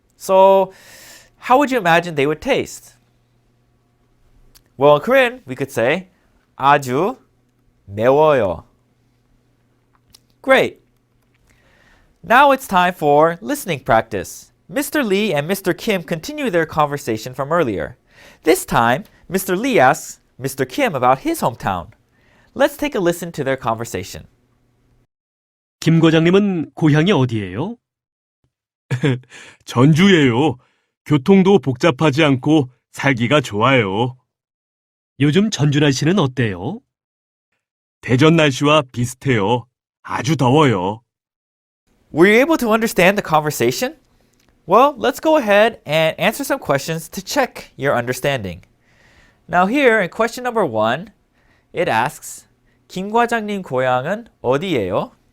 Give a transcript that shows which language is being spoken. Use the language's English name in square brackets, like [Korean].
[English] So, how would you imagine they would taste? Well, in Korean, we could say [Korean] 아주 매워요. [English] Great. Now it's time for listening practice. Mr. Lee and Mr. Kim continue their conversation from earlier. This time, Mr. Lee asks Mr. Kim about his hometown. Let's take a listen to their conversation. [Korean] 김 과장님은 고향이 어디예요? 전주예요. 교통도 복잡하지 않고 살기가 좋아요. 요즘 전주 날씨는 어때요? 대전 날씨와 비슷해요. 아주 더워요. [English] Were you able to understand the conversation? Well, let's go ahead and answer some questions to check your understanding. Now here in question number 1, it asks, [Korean] 김 과장님 고향은 어디예요?